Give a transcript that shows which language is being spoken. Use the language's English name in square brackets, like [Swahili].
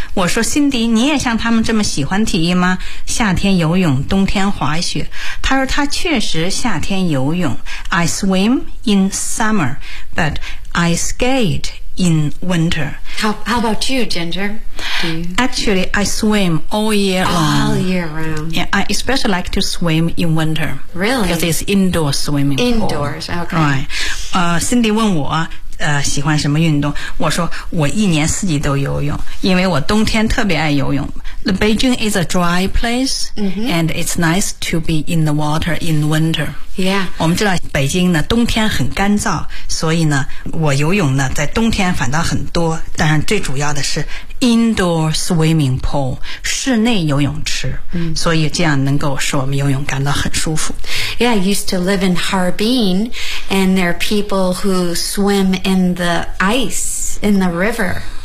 [Chinese] 我说辛迪你也像他们这么喜欢体育吗？夏天游泳，冬天滑雪。他说他确实夏天游泳。 [English] I swim in summer, but I skate in winter. How about you, Ginger? Actually, I swim all year long. All year round. Yeah, I especially like to swim in winter. Really? Because it's indoor swimming pool. Indoors, okay. Right. [Chinese] 辛迪问我喜欢什么运动？我说我一年四季都游泳，因为我冬天特别爱游泳。 [English] The Beijing is a dry place,、 mm-hmm. and it's nice to be in the water in winter. Yeah. [Chinese] 我们知道北京呢，冬天很干燥，所以呢，我游泳呢在冬天反倒很多。当然，最主要的是 indoor swimming pool 室内游泳池， mm-hmm. 所以这样能够使我们游泳感到很舒服。 [English] Yeah, I used to live in Harbin, and there are people who swim in the ice in the river.